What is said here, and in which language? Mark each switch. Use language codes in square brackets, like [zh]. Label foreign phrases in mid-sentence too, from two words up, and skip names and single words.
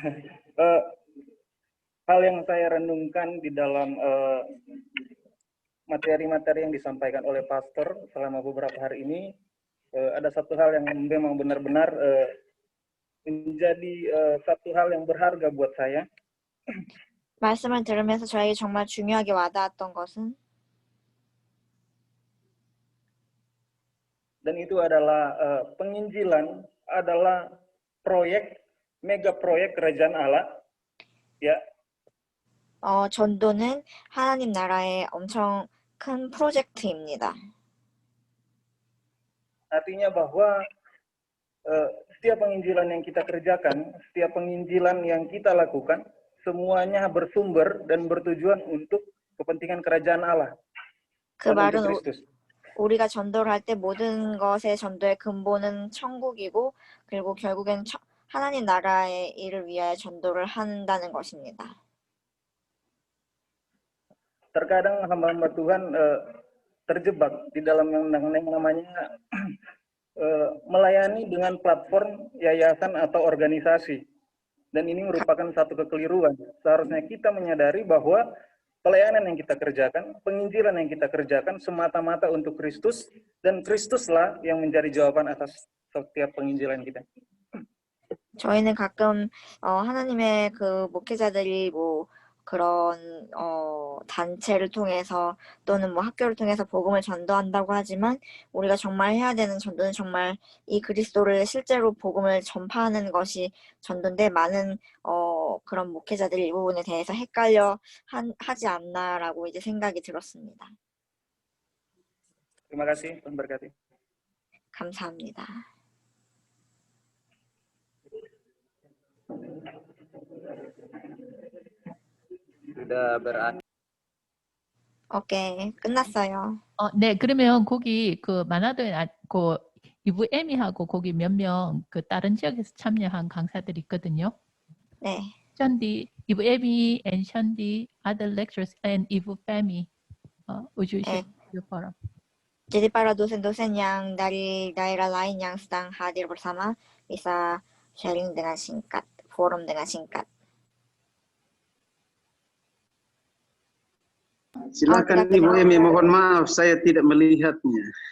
[id] Hal yang saya renungkan di dalam materi-materi yang disampaikan oleh pastor selama beberapa hari ini, ada satu hal yang memang benar-benar menjadi satu hal yang berharga buat saya. [ko] 말씀을 들으면서 저에게 정말 중요하게 와닿았던 것은 [id] dan itu adalah penginjilan adalah mega proyek kerajaan Allah. Ya. [ko] 전도는 하나님 나라의 엄청 큰 프로젝트입니다. [id] Artinya bahwa setiap penginjilan yang kita kerjakan, setiap penginjilan yang kita lakukan, semuanya bersumber dan bertujuan untuk kepentingan kerajaan Allah. [ko] 그 말은 우리가 전도를 할 때 모든 것의 전도의 근본은 천국이고 그리고 결국엔 하나님 나라의 일을 위하여 전도를 한다는 것입니다. [id] Terkadang hamba-hamba Tuhan terjebak di dalam yang namanya melayani dengan platform yayasan atau organisasi. Dan ini merupakan satu kekeliruan. Seharusnya kita menyadari bahwa pelayanan yang kita kerjakan, penginjilan yang kita kerjakan semata-mata untuk Kristus, dan Kristuslah yang menjadi jawaban atas setiap penginjilan kita. [ko] 저희는 가끔 하나님의 그 목회자들이 뭐 그런 단체를 통해서 또는 뭐 학교를 통해서 복음을 전도한다고 하지만 우리가 정말 해야 되는 전도는 정말 이 그리스도를 실제로 복음을 전파하는 것이 전도인데 많은 그런 목회자들이 이 부분에 대해서 헷갈려 하지 않나라고 이제 생각이 들었습니다. [id] Terima kasih, Tuhan berkati. [ko] 감사합니다. [id] Sudah berakhir. [ko] 오케이, 끝났어요. 네, 그러면 거기 그 만화도에 그 이브 에미하고 거기 몇 명 그 다른 지역에서 참여한 강사들이 있거든요. 네. [en] 션디, 이브 에미 and 션디 other lectures and 이브 페미 would you share your forum? [id] Jadi para dosen-dosen yang dari daerah lain yang sedang hadir bersama bisa sharing dengan singkat, forum dengan singkat. Silakan Ibu Emi, mohon maaf saya tidak melihatnya.